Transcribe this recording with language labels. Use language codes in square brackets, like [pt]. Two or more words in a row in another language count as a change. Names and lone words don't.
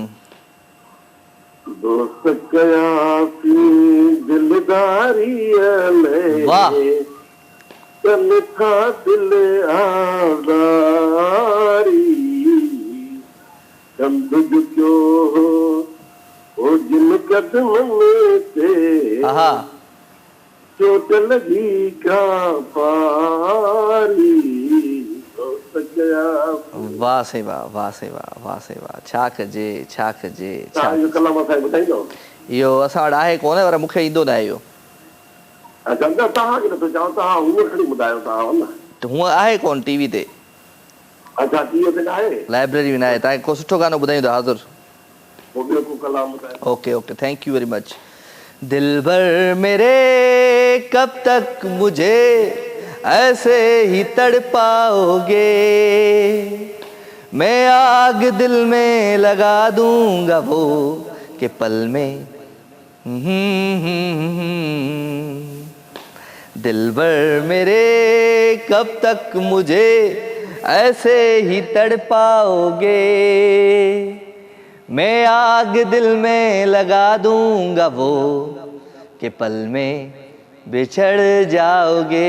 [sd] दोस्त कयासीं दिलदारीअ में वाह कन था दिल आज़ारी चंद जो ओ जिन कदमनि ते आहा चोट लगी का पारी दोस्त कयासीं। वाह साईं वाह, वाह साईं वाह, वाह साईं वाह। छा कजे छा कजे छा तव्हां कलाम असांखे ॿुधाईंदो? इहो असां वटि आहे कोन पर मूंखे ईंदो न आहे इहो। अच्छा न तव्हांखे नथो चवां, तव्हां हूअं खणी ॿुधायो तव्हां न। हूअं आहे कोन टीवी ते, अच्छा टीवीअ ते न आहे, लाइब्रेरी में न आहे। तव्हांखे को सुठो गानो ॿुधाईंदो हाज़ुर। पोइ ॿियो को कलाम ॿुधायो। [en] Okay okay thank you very much. [hi] दिलबर मेरे कब तक मुझे ऐसे ही तड़पाओगे, मैं आग दिल में लगा दूंगा वो के पल में। दिलबर मेरे कब तक मुझे ऐसे ही तड़पाओगे, मैं आग दिल में लगा दूंगा वो कि पल में बिछड़ जाओगे।